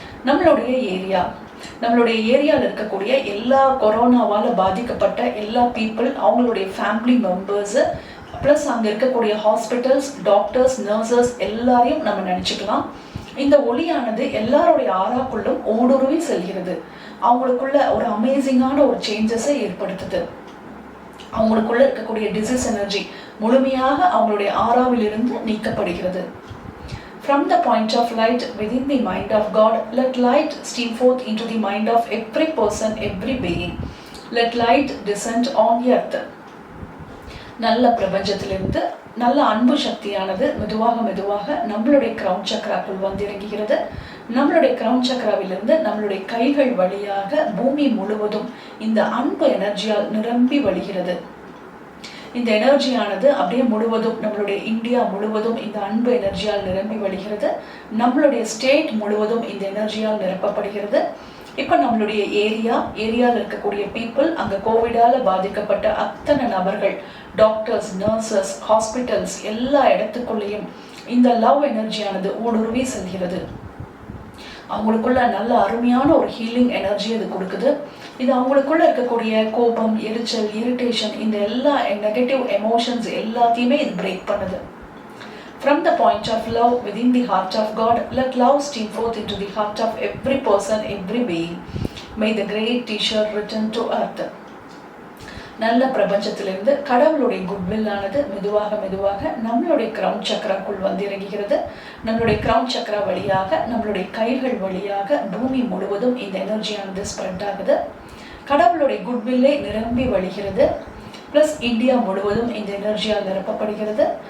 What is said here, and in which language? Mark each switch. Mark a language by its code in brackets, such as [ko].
[ta] நம்மளுடைய ஏரியாவில் இருக்கக்கூடிய எல்லா கொரோனாவால் பாதிக்கப்பட்ட எல்லா பீப்புள், அவங்களுடைய ஃபேமிலி மெம்பர்ஸு, ப்ளஸ் அங்கே இருக்கக்கூடிய ஹாஸ்பிட்டல்ஸ், டாக்டர்ஸ், நர்சஸ் எல்லாரையும் நம்ம நினச்சிக்கலாம். இந்த ஒளியானது எல்லாருடைய ஆறாக்குள்ளும் ஊடுருவி செல்கிறது. அவங்களுக்குள்ள ஒரு அமேசிங்கான ஒரு சேஞ்சஸை ஏற்படுத்துது. அவங்களுக்குள்ள இருக்கக்கூடிய டிசீஸ் எனர்ஜி முழுமையாக அவங்களுடைய ஆறாவிலிருந்து நீக்கப்படுகிறது. [en] From the point of light within the mind of God, let light stream forth into the mind of every person, every being. Let light descend on earth. [ta] நல்ல பிரபஞ்சத்திலிருந்து நல்ல அன்பு சக்தியானது மெதுவாக நம்மளுடைய கிரவுன் சக்கராக்குள் வந்து இறங்குகிறது. நம்மளுடைய கிரவுன் சக்கராவிலிருந்து நம்மளுடைய கைகள் வழியாக பூமி முழுவதும் இந்த அன்பு எனர்ஜியால் நிரம்பி வழிகிறது. இந்த எனர்ஜியானது அப்படியே முழுவதும் நம்மளுடைய இந்தியா முழுவதும் இந்த அன்பு எனர்ஜியால் நிரம்பி வழிகிறது. நம்மளுடைய ஸ்டேட் முழுவதும் இந்த எனர்ஜியால் நிரப்பப்படுகிறது. இப்போ நம்மளுடைய ஏரியாவில் இருக்கக்கூடிய பீப்புள், அங்கே கோவிடால் பாதிக்கப்பட்ட அத்தனை நபர்கள், டாக்டர்ஸ், நர்சஸ், ஹாஸ்பிட்டல்ஸ் எல்லா இடத்துக்குள்ளேயும் இந்த லவ் எனர்ஜியானது ஊடுருவி செல்கிறது. அவங்களுக்குள்ள நல்ல அருமையான ஒரு ஹீலிங் எனர்ஜி அது கொடுக்குது. இது அவங்களுக்குள்ள இருக்கக்கூடிய கோபம், எரிச்சல், இரிட்டேஷன், இந்த எல்லா நெகட்டிவ் எமோஷன்ஸ் எல்லாத்தையுமே இது பிரேக் பண்ணுது. [en] From the point of love within the heart of God, let love stream forth into the heart of every person, every being. May the great teacher return to earth. [ta] நல்ல பிரபஞ்சத்திலிருந்து கடவுளுடைய goodwill ஆனது மெதுவாக நம்மளுடைய crown சக்கராக்குள் வந்து இறங்குகிறது. நம்மளுடைய crown சக்கரா வழியாக நம்மளுடைய கைகள் வழியாக பூமி முழுவதும் இந்த எனர்ஜியானது ஸ்ப்ரெட் ஆகுது. கடவுளுடைய குட்வில்லே நிரம்பி வழிகிறது. ப்ளஸ் இந்தியா முழுவதும் இந்த எனர்ஜியால் நிரப்பப்படுகிறது.